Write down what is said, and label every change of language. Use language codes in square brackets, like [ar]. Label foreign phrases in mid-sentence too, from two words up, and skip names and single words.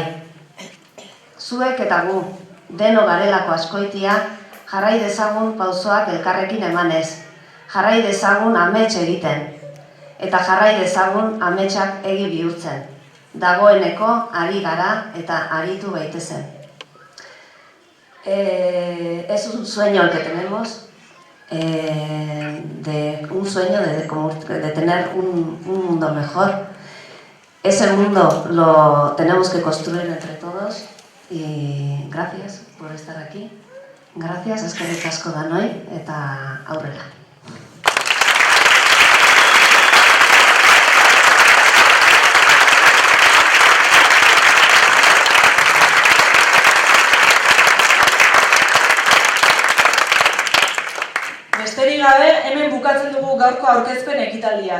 [eu] Zuek eta gu, deno garelako Azkoitia, jarrai dezagun pausoak elkarrekin emanez. Jarrai dezagun amets egiten. Eta jarrai dezagun ametsak egi bihurtzen. Dagoeneko ari gara eta aritu gaitezen. [es] Es un sueño el que tenemos, un sueño de tener un mundo mejor. Ese mundo lo tenemos que construir entre todos y gracias por estar aquí. Gracias, [eu] eskerrik asko danoi eta aurrera. Besterik gabe, hemen bukatzen dugu gaurko aurkezpen ekitaldia.